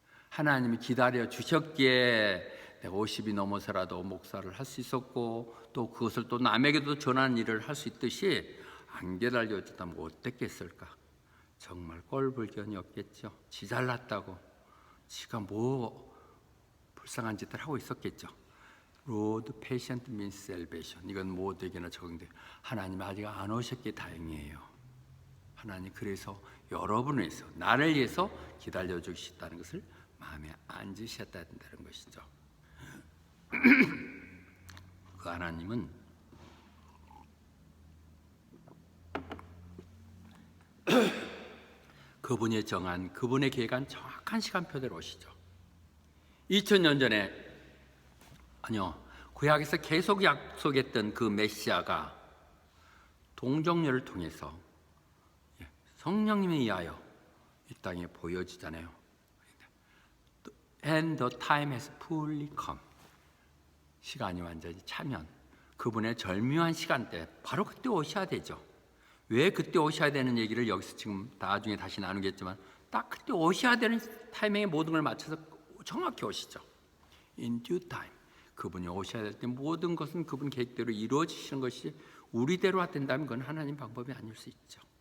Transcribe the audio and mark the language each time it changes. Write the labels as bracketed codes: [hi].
[ko] 하나님이 기다려 주셨기에 내가 50이 넘어서라도 목사를 할 수 있었고 또 그것을 또 남에게도 전하는 일을 할 수 있듯이 안 기다려 주다면 어땠겠을까? 정말 꼴불견이 없겠죠. 지 잘났다고 지가 뭐 불쌍한 짓을 하고 있었겠죠. [en] Lord patient means salvation. [ko] 이건 모두에게나 적용돼요. 하나님 아직 안 오셨기에 다행이에요. 하나님 그래서 여러분을 위해서 나를 위해서 기다려 주시다는 것을 마음에 앉으셔야 된다는 것이죠. 그 하나님은 그분이 정한 그분의 계획한 정확한 시간표대로 오시죠. 2000년 전에 아니요 구약에서 계속 약속했던 그 메시아가 동정녀를 통해서 성령님에 의하여 이 땅에 보여지잖아요. [en] And the time has fully come. [ko] 시간이 완전히 차면 그분의 절묘한 시간대 바로 그때 오셔야 되죠. 왜 그때 오셔야 되는 얘기를 여기서 지금 나중에 다시 나누겠지만 딱 그때 오셔야 되는 타이밍에 모든 걸 맞춰서 정확히 오시죠. [en] In due time. [ko] 그분이 오셔야 될 때 모든 것은 그분 계획대로 이루어지시는 것이 우리대로 된다면 그건 하나님 방법이 아닐 수 있죠.